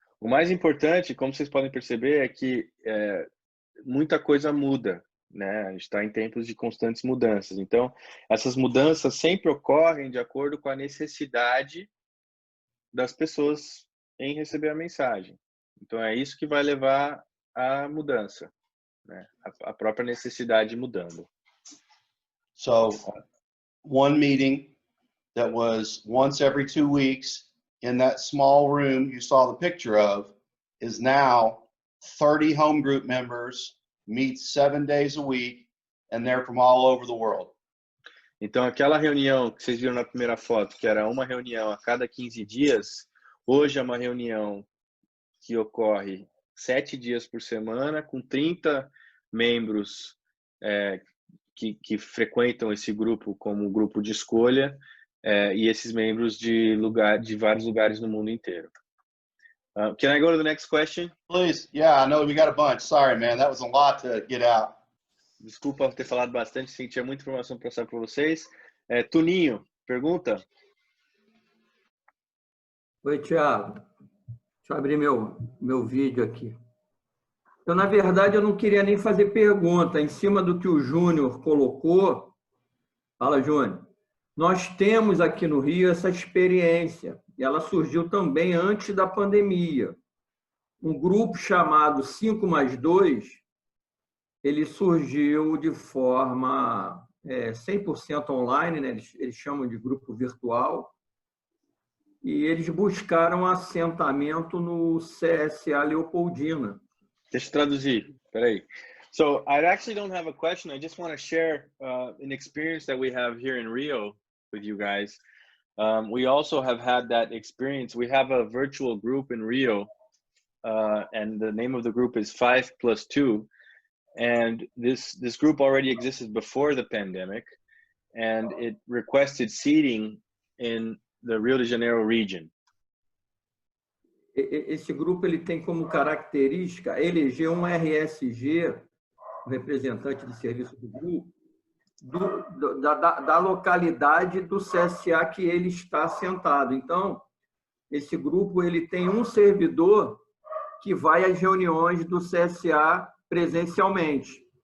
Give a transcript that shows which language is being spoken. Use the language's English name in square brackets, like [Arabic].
[Portuguese] O mais importante, como vocês podem perceber, é que muita coisa muda, né? A gente está em tempos de constantes mudanças. Então, essas mudanças sempre ocorrem de acordo com a necessidade das pessoas em receber a mensagem. Então, é isso que vai levar à mudança, né? A própria necessidade mudando. [English] So, one meeting that was once every 2 weeks in that small room you saw the picture of is now 30 home group members, meet 7 days a week, and they're from all over the world. [Portuguese] Então, aquela reunião que vocês viram na primeira foto, que era uma reunião a cada 15 dias, hoje é uma reunião que ocorre 7 dias por semana, com 30 membros que frequentam esse grupo como grupo de escolha, e esses membros de vários lugares no mundo inteiro. [English] Can I go to the next question? Please. Yeah, I know we got a bunch. Sorry, man. That was a lot to get out. [Portuguese] Desculpa ter falado bastante, sim, tinha muita informação para passar para vocês. Tuninho, pergunta? Oi, Thiago. Deixa eu abrir meu vídeo aqui. Então, na verdade, eu não queria nem fazer pergunta. Em cima do que o Júnior colocou, fala, Júnior, nós temos aqui no Rio essa experiência. E ela surgiu também antes da pandemia. Um grupo chamado 5+2, ele surgiu de forma 100% online, né? Eles chamam de grupo virtual, e eles buscaram assentamento no CSA Leopoldina. Deixa eu traduzir, peraí. [English] So, I actually don't have a question. I just want to share an experience that we have here in Rio with you guys. We also have had that experience. We have a virtual group in Rio, and the name of the group is 5+2. And this group already existed before the pandemic, and it requested seating in the Rio de Janeiro region. [Portuguese] Esse grupo ele tem como característica eleger um RSG, um representante de serviço do grupo, da localidade do CSA que ele está assentado. Então, esse grupo ele tem um servidor que vai às reuniões do CSA presencialmente.